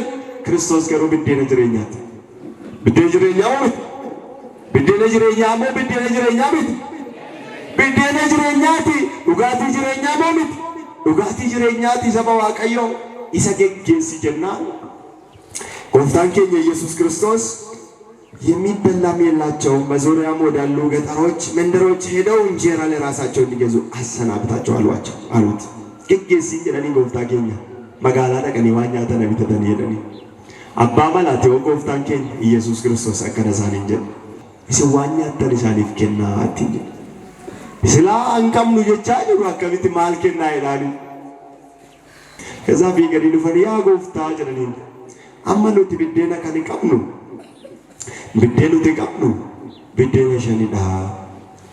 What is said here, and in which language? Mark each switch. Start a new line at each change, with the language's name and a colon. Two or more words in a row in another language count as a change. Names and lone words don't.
Oromo: Kiristoos garuu biddeena jireenyaati. Biddeena jireenyaa miti. Biddeena jireenyaa moo biddeena jireenyaa miti. Biddeena jireenyaati. Dhugaatii jireenyaa moo miti. Dhugaatii jireenyaati saba Waaqayyoo isa geggeessi jennaan. Gooftaan keenya ኢየሱስ ክርስቶስ
Amharic: የሚበላም የላቸውም በዙሪያም ወዳሉ ገጠሮች መንደሮች ሄደው እንጀራ ለራሳቸው እንዲገዙ አሰናብታቸው አሉት።
Oromo: geggeessi jedhanii gooftaa keenya magaalaa dhaqanii waan nyaatan bitatan jedhanii abbaa malaatee gooftaan keenya ኢየሱስ ክርስቶስ akkana isaaniin jedhe isin waan nyaatan isaaniif kennaa ittiin jedhe. Silaa hanqabnu jechaa jiru akkamitti maal kennaa jedhanii. Kazaa fi gadi dhufanii yaa gooftaa jedhaniin amma nuti biddeena kan qabnu biddeena nuti qabnu biddeena shanidha.